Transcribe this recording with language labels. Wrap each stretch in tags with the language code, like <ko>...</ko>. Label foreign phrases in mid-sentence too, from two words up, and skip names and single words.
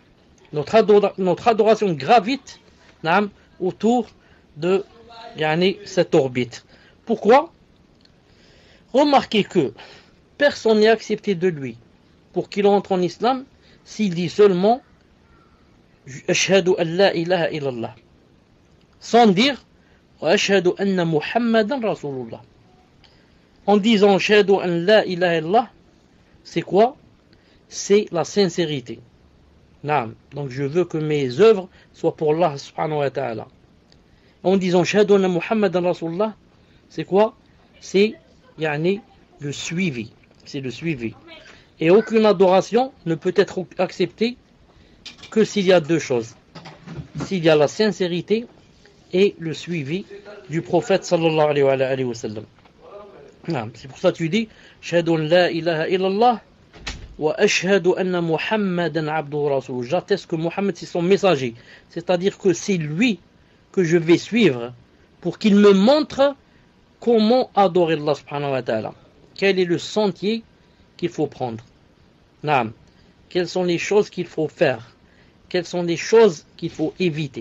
<fr>Notre adoration gravite autour de cette orbite. Pourquoi? Remarquez que personne n'est accepté de lui pour qu'il entre en islam s'il dit seulement</fr> <ar>أشهد أن لا إله إلا الله,</ar> <fr>sans dire</fr> <ar>أشهد أن محمدا رسول الله.</ar> <fr>En disant</fr> <ar>أشهد أن لا إله إلا الله,</ar> <fr>c'est quoi? C'est la sincérité. Donc je veux que mes œuvres soient pour Allah</fr> <ar>سبحانه وتعالى.</ar> <fr>En disant</fr> <ar>أشهد أن محمدا رسول الله,</ar> <fr>c'est quoi? C'est le suivi. C'est le suivi. Et aucune adoration ne peut être acceptée que s'il y a deux choses. S'il y a la sincérité et le suivi du prophète</fr> <ar>صلى الله عليه وسلم.</ar> <fr>C'est pour ça que tu dis</fr> <ar>أشهد أن لا إله إلا الله وأشهد أن محمدا عبده رسوله.</ar> <fr>J'atteste que Mohammed c'est son messager. C'est-à-dire que c'est lui que je vais suivre pour qu'il me montre comment adorer Allah</fr> <ar>سبحانه وتعالى.</ar> <fr>Quel est le sentier qu'il faut prendre? Naam. Quelles sont les choses qu'il faut faire? Quelles sont les choses qu'il faut éviter?</fr>